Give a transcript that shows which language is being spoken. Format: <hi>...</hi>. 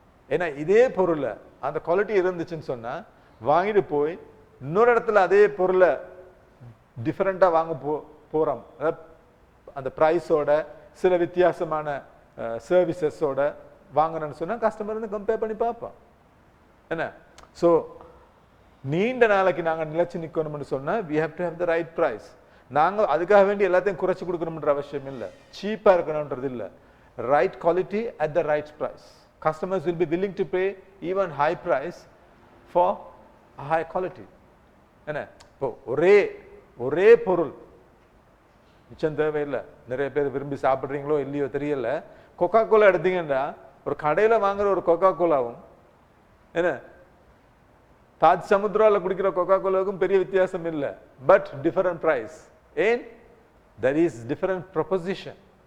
<ta>ஏன்னா இதே பொருளை அந்த குவாலிட்டி இருந்துச்சுன்னு சொன்னா வாங்கிட்டு போய் இன்னொரு இடத்துல அதே பொருளை டிஃபரெண்டா வாங்க போறோம், அந்த ப்ரைஸோட சில வித்தியாசமான சர்வீசஸோட வாங்கணும்னு சொன்னா கஸ்டமர் கம்பேர் பண்ணி பார்ப்போம். என்ன ஸோ நீண்ட நாளைக்கு நாங்க நிலைச்சு நிற்கணும்னு சொன்னா</ta> <en>we have to have the right price.</en> <ta>நாங்க அதுக்காக வேண்டி எல்லாத்தையும் குறைச்சு கொடுக்கணும்ன்ற அவசியம் இல்லை, சீப்பா இருக்கணும்ன்றது இல்லை.</ta> <en>Right quality at the right price. Customers will be willing to pay even high price for a high quality. என்ன</en> <ta>இப்போ ஒரே பொருள் மிச்சம் தேவையில்லை. நிறைய பேர் விரும்பி சாப்பிட்றீங்களோ இல்லையோ தெரியல. கொக்கா கோலா எடுத்தீங்கன்னா ஒரு கடையில் வாங்குற ஒரு கொக்கா கோலாவும் என்ன தாஜ் சமுத்ராவில் குடிக்கிற கொக்கா கோலாவுக்கும் பெரிய வித்தியாசம் இல்லை.</ta> <en>But different price. ஏன்? That is different proposition.</en>